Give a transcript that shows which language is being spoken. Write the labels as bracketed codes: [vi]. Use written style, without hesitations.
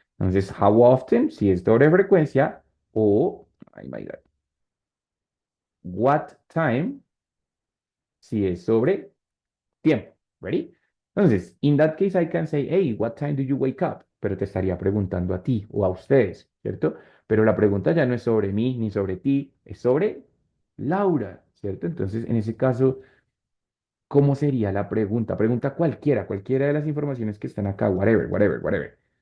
[es] Entonces, [en] how often, [es] si es doble frecuencia, o, [en] oh my God, what time, [es] si es sobre tiempo. [en] Ready? Entonces, in that case, I can say, hey, what time do you wake up? [es] Pero te estaría preguntando a ti o a ustedes, ¿cierto? Pero la pregunta ya no es sobre mí ni sobre ti, es sobre Laura, ¿cierto? Entonces, en ese caso, ¿cómo sería la pregunta? Pregunta cualquiera, cualquiera de las informaciones que están acá, [en] whatever, whatever, whatever.